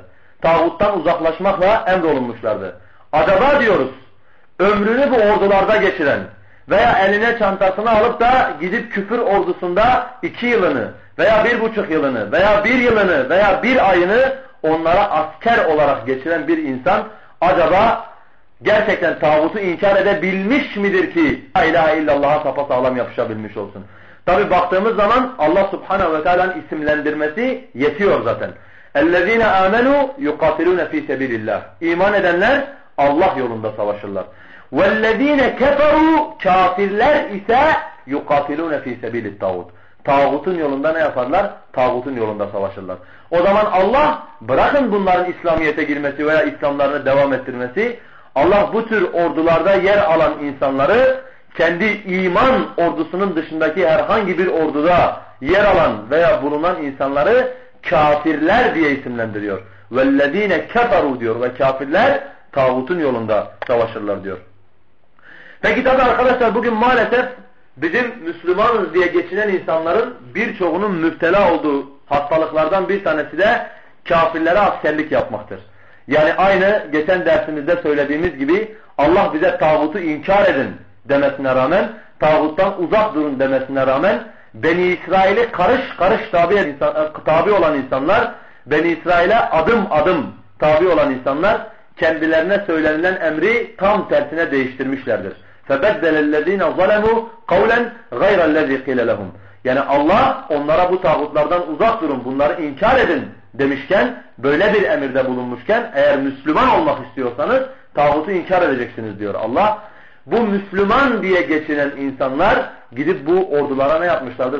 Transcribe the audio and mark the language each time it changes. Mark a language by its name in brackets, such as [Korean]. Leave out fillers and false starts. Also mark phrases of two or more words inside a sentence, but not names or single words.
[Turkish] Tağuttan uzaklaşmakla emrolunmuşlardı. Acaba diyoruz, ömrünü bu ordularda geçiren veya eline çantasını alıp da gidip küfür ordusunda 2 yılını veya 1,5 yılını veya 1 yılını veya 1 ayını onlara asker olarak geçiren bir insan acaba gerçekten tağutu inkar edebilmiş midir ki [Arabic] لا إله إلا الله [Turkish] sapasağlam yapışabilmiş olsun? Tabi baktığımız zaman Allah [Arabic] سبحانه وتعالى [Turkish] isimlendirmesi yetiyor zaten. [Arabic] اَلَّذ۪ينَ آمَنُوا يُقَاتِلُونَ ف۪ي سَب۪يلِ اللّٰهِ [Turkish] İman edenler Allah yolunda savaşırlar. [Arabic] وَالَّذ۪ينَ كَفَرُوا [Turkish] Kafirler ise [Arabic] يُقَاتِلُونَ ف۪ي سَب۪يلِ الطَّاغُوتِ [Turkish] Tağutun yolunda ne yaparlar? Tağutun yolunda savaşırlar. O zaman Allah bırakın bunların İslamiyet'e girmesi veya İslamlarını devam ettirmesi, Allah bu tür ordularda yer alan insanları kendi iman ordusunun dışındaki herhangi bir orduda yer alan veya bulunan insanları kafirler diye isimlendiriyor. [Arabic] وَالَّذ۪ينَ كَفَرُوا [Turkish] diyor ve kafirler tağutun yolunda savaşırlar diyor. Peki tabi arkadaşlar bugün maalesef bizim Müslümanız diye geçinen insanların birçoğunun müptela olduğu hastalıklardan bir tanesi de kafirlere askerlik yapmaktır. Yani aynı geçen dersimizde söylediğimiz gibi Allah bize tağutu inkar edin demesine rağmen, tağuttan uzak durun demesine rağmen Beni İsrail'e karış karış tabi olan insanlar, Beni İsrail'e adım adım tabi olan insanlar kendilerine söylenilen emri tam tersine değiştirmişlerdir. [Arabic] فَبَدَّلَ الَّذ۪ينَ ظَلَمُوا قَوْلًا غَيْرَ الَّذ۪ي قِيلَ لَهُمْ [Turkish] Yani Allah onlara bu tağutlardan uzak durun, bunları inkar edin demişken, böyle bir emirde bulunmuşken, eğer Müslüman olmak istiyorsanız tağutu inkar edeceksiniz diyor Allah. Bu Müslüman diye geçinen insanlar gidip bu ordulara ne yapmışlardır?